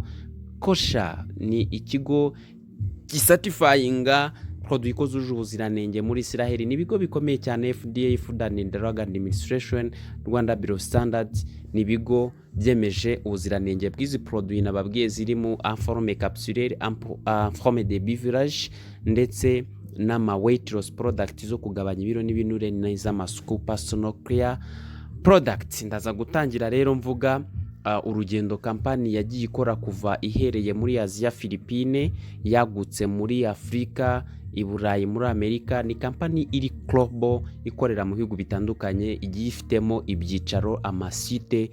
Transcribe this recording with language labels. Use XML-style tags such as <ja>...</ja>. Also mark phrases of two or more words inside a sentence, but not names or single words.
<rw>Kosher ni ikigo gisatifyinga produit ko zuje ubuziranenge muri Israel. Ni ibigo bikomeye cyane FDA, Food and Drug Administration, Rwanda Bureau of Standards, ni ibigo byemeje ubuziranenge bw'izi produit nababwiye zirimo</rw> <fr>informe capsulaire, informe de beverage</fr> <rw>ndetse n'ama</rw> <en>weight loss product</en> <rw>zo kugabanya ibiro n'ibinure n'iz'amasuku</rw> <en>personal care product.</en> <rw>Ndaza gutangira rero mvuga urugendo kampani yagiye ikora kuva ihereye muri Asia, Philippines, yagutse muri Afrika, i Burayi, muri Amerika. Ni kampani iri global, ikorera mu bihugu bitandukanye, igiye ifitemo ibyicaro, amasite.</rw>